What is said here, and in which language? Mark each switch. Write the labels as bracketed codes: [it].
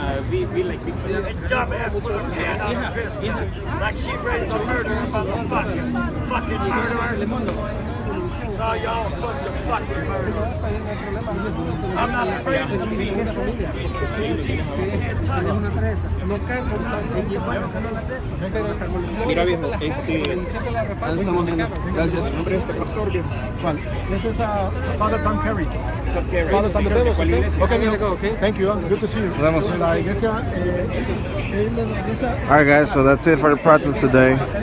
[en] Be like big dumbass with a can on her pistol. Like she ready to murder a motherfucker. Fucking murderer. So y'all a bunch of fucking murderers. I'm not afraid of the police. [es] Mira viejo, estamos viendo. Gracias. ¿Cuál? [en] This is Father Tom Carey. Father Tom Carey. Okay, thank you. Good to see you. [es] Vamos. La iglesia, [en] Alright guys, so that's it for the protest today.